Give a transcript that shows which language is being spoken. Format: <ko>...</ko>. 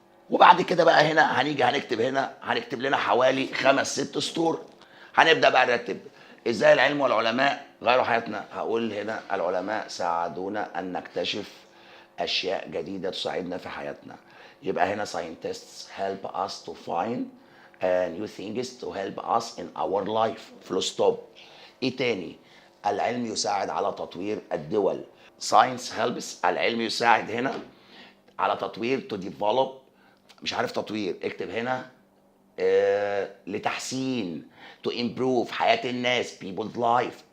<ar>وبعد كده بقى هنا هنيجي هنكتب لنا حوالي 5 6 سطور. هنبدا بقى نرتب ازاي العلم والعلماء غيروا حياتنا. هقول هنا العلماء ساعدونا ان نكتشف اشياء جديده تساعدنا في حياتنا. يبقى هنا</ar> <en>scientists help us to find new things to help us in our life. full stop.</en> <ar>ايه تاني؟ العلم يساعد على تطوير الدول.</ar> <en>science helps،</en> <ar>العلم يساعد هنا على تطوير</ar> <en>to develop،</en> <ar>مش عارف تطوير، اكتب هنا لتحسين</ar> <en>to improve</en> <ar>حياة الناس</ar> <en>people's life.</en>